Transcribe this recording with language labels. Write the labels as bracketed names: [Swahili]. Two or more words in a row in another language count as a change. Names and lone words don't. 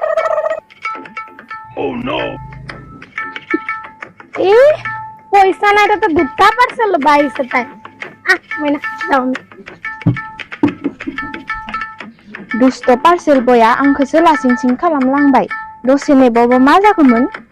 [English] Oh no [Assamese] পইচা নাই তো দুটা পাৰ্চেল লবা আহিছে তাই মই না যাও [Bodo] दुस्त पार्सेल बया आंखौसो लासिं खालामलांबाय दसे नेबावबा मा जागौमोन